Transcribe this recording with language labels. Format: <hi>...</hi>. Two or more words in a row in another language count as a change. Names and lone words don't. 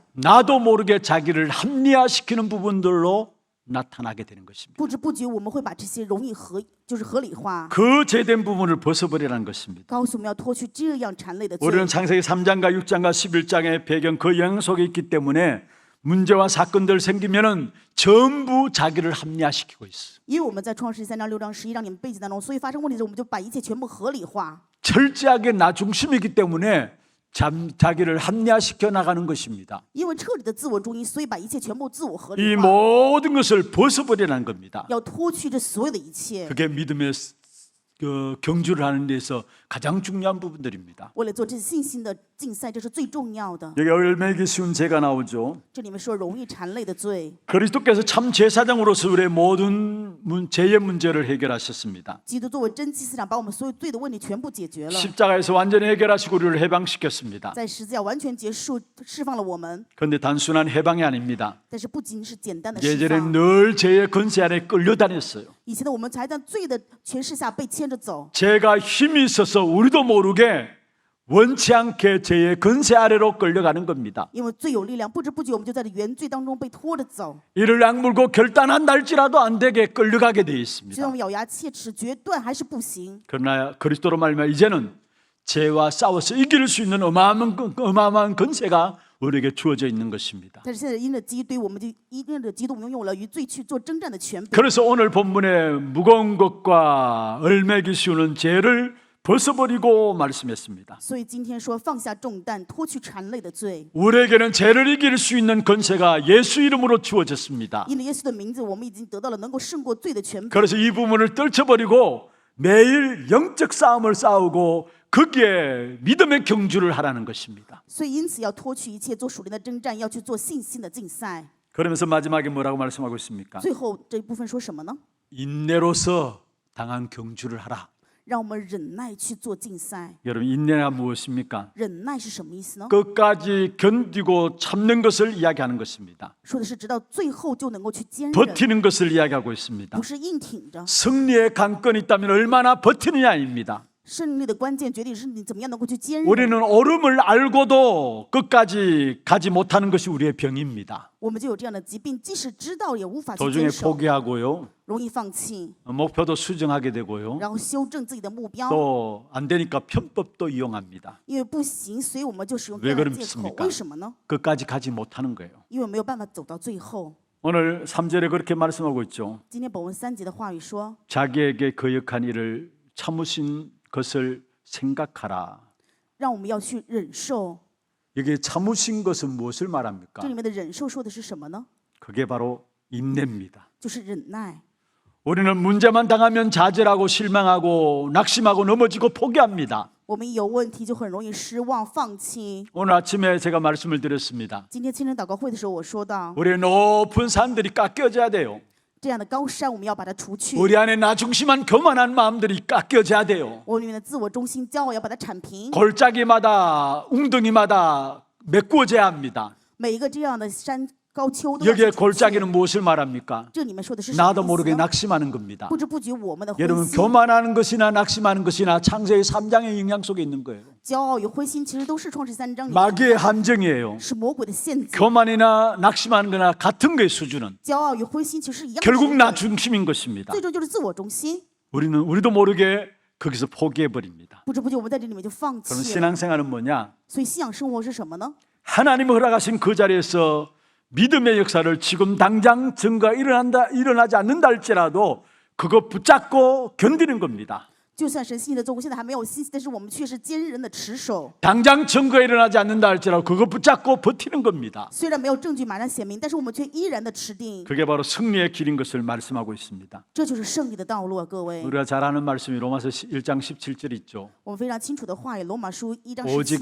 <ko>나도 모르게 자기를 합리화시키는 부분들로 나타나게 되는 것입니다.</ko> <zh>不知不觉我们会把这些容易就是合理化，</zh> <ko>그 죄된 부분을 벗어버리라는 것입니다.</ko> <zh>告诉我们要脱去这样缠累的罪。</zh> <ko>우리는 창세기 3장과 6장과 11장의 배경 그 영향 속에 있기 때문에 문제와 사건들 생기면은 전부 자기를 합리화시키고 있어.</ko> <zh>因为我们在创世3章、6章、11章里面背景当中，所以发生问题的时候，我们就把一切全部合理化。</zh> <ko>철저하게 나 중심이기 때문에 자기를 합리화시켜 나가는 것입니다.</ko> <zh>因为彻底的自我中心，所以把一切全部自我合</zh> <ko>이</ko> <zh>理化，</zh> <ko>모든 것을 벗어버리라는 겁니다.</ko> <zh>要脱去这所有的一切。</zh> <ko>그게 믿음의 경주를 하는 데서 가장 중요한 부분들입니다.</ko> <zh>为了做这信心的竞赛，这是最重要的。</zh> <ko>여기 얽매이기 쉬운 죄가 나오죠.</ko> <zh>这里面说容易缠累的罪，</zh> <ko>그리스도께서 참 제사장으로서 우리의 모든 죄의 문제를 해결하셨습니다.</ko> <zh>基督作为真祭司长，把我们所有罪的问题全部解决了，</zh> <ko>십자가에서 완전히 해결하시고 우리를 해방시켰습니다.</ko> <zh>在十字架完全结束，释放了我们。</zh> <ko>그런데 단순한 해방이 아닙니다.</ko> <zh>但是不仅是简单的释</zh> <ko>예전에</ko> <zh>放，</zh> <ko>늘 죄의 권세 안에 끌려다녔어요.</ko> <zh>以前的我们才在罪的权势下被牵着走，</zh> <ko>죄가 힘이 있어서 우리도 모르게 원치 않게 죄의 권세 아래로 끌려가는 겁니다.</ko> <zh>因为罪有力量，不知不觉我们就在这原罪当中被拖着走，</zh> <ko>이를 악물고 결단한달지라도 안 되게 끌려가게 되어</ko> <zh>就</zh> <ko>있습니다.</ko> <zh>算我们咬牙切齿决断还是不行。</zh> <ko>그러나 그리스도로 말미암아 이제는 죄와 싸워서 이길 수 있는 어마어마한 권세가 우리에게 주어져 있는 것입니다.</ko> <zh>但是现在因着基督，我们就因着基督，我们拥有了与罪去做征战的权柄。</zh> <ko>그래서 오늘 본문에 무거운 것과 얽매기 쉬우는 죄를 벗어버리고 말씀했습니다.</ko> <zh>所以今天说放下重担，脱去缠累的罪。</zh> <ko>우리에게는 죄를 이길 수 있는 권세가 예수 이름으로 주어졌습니다.</ko> <zh>因着耶稣的名字，我们已经得到了能够胜过罪的权柄。</zh> <ko>그래서 이 부분을 떨쳐버리고 매일 영적 싸움을 싸우고 거기에 믿음의 경주를 하라는 것입니다.</ko> <zh>所以因此要脱去一切，做属灵的征战，要去做信心的竞赛。</zh> <ko>그러면서 마지막에 뭐라고 말씀하고 있습니까?</ko> <zh>最后这一部分说什么呢？</zh> <ko>인내로서 당한 경주를 하라.</ko> <zh>让我们忍耐去做竞赛。</zh> <ko>여러분 인내가 무엇입니까?</ko> <zh>忍耐是什么意思呢？</zh> <ko>끝까지 견디고 참는 것을 이야기하는 것입니다.</ko> <zh>说的是直到最后就能够去坚忍，</zh> <ko>버티는 것을 이야기하고 있습니다.</ko> <zh>不是硬挺着。</zh> <ko>승리의 관건이 있다면 얼마나 버티느냐입니다.</ko> <zh>胜利的关键决定是你怎么样能够去坚忍。</zh> <ko>우리는 옳음을 알고도 끝까지 가지 못하는 것이 우리의 병입니다.</ko> <zh>我们就有这样的疾病，即使知道也无法去</zh> <ko>도중에</ko> <zh>坚守，</zh> <ko>포기하고요.</ko> <zh>容易放弃，</zh> <ko>목표도 수정하게 되고요.</ko> <zh>然后修正自己的目标。</zh> <ko>또 안 되니까 편법도 이용합니다.</ko> <zh>因为不行，所以我们就使用</zh> <ko>왜</ko> <zh>这样的借口。</zh> <ko>그렇습니까?</ko> <zh>为什么呢？</zh> <ko>끝까지 가지 못하는 거예요.</ko> <zh>因为没有办法走到最后。</zh> <ko>오늘 3절에 그렇게 말씀하고 있죠.</ko> <zh>今天本文3节的话语说，</zh> <ko>자기에게 거역한 일을 참으신 것을 생각하라.</ko> <zh>让我们要去忍受。</zh> <ko>여기 참으신 것은 무엇을 말합니까?</ko> <zh>这里面的忍受说的是什么呢？</zh> <ko>그게 바로 인내입니다.</ko> <zh>就是忍耐。</zh> <ko>우리는 문제만 당하면 좌절하고 실망하고 낙심하고 넘어지고 포기합니다.</ko> <zh>我们一有问题就很容易失望、放弃。</zh> <ko>오늘 아침에 제가 말씀을 드렸습니다.</ko> <zh>今天清晨祷告会的时候，我说到，</zh> <ko>우리의 높은 산들이 깎여져야 돼요.</ko> <zh>这样的高山我们要把它除去，</zh> <ko>우리 안에 나 중심한 교만한 마음들이 깎여져야 돼요.</ko> <zh>我里面的自我中心、骄傲要把它铲平。</zh> <ko>골짜기마다 웅덩이마다 메꾸어져야 합니다.</ko> <zh>每一个这样的山高丘都要</zh> <ko>여기에</ko> <zh>去除去。</zh> <ko>골짜기는 무엇을 말합니까?</ko> <zh>这里面说的是什么</zh> <ko>나도</ko> <zh>意</zh> <ko>모르게</ko> <zh>思呢？</zh> <ko>낙심하는 겁니다.</ko> <zh>不知不觉我们的灰</zh> <ko>여러분</ko> <zh>心、</zh> <ko>교만하는 것이나 낙심하는 것이나 창세기 3장의 영향 속에 있는 거예요.</ko> <zh>骄傲与灰心，其实都是创世3章里面</zh> <ko>마귀의 함정이에요.</ko> <zh>是魔鬼的陷阱。</zh> <ko>교만이나 낙심하는 거나 같은 거의 수준은</ko> <zh>骄傲与灰心其实是一样的</zh> <ko>결국</ko> <zh>水</zh> <ko>나</ko> <zh>准，</zh> <ko>중심인 것입니다.</ko> <zh>最终就是自我中心。</zh> <ko>우리도 모르게 거기서 포기해 버립니다.</ko> <zh>不知不觉我们在这里面就放</zh> <ko>그럼</ko> <zh>弃了。</zh> <ko>신앙생활은 뭐냐?</ko> <zh>所以信仰生活是什么呢？</zh> <ko>하나님이 허락하신 그 자리에서 믿음의 역사를 지금 당장 증거가 일어나지 않는다 할지라도 그거 붙잡고 견디는 겁니다.</ko> <zh>就算神信的做工，现在还没有信息，但是我们却是坚韧的持守。</zh> <ko>당장 증거가 일어나지 않는다 할지라도 그거 붙잡고 버티는 겁니다.</ko> <zh>虽然没有证据马上显明，但是我们却依然的持定。</zh> <ko>그게 바로 승리의 길인 것을 말씀하고 있습니다.</ko> <zh>这就是胜利的道路啊，各位。</zh> <ko>우리가 잘 아는 말씀이 로마서 1장 17절 있죠.</ko> <zh>我们非常清楚的话语，罗马书1章</zh> <ko>오직</ko>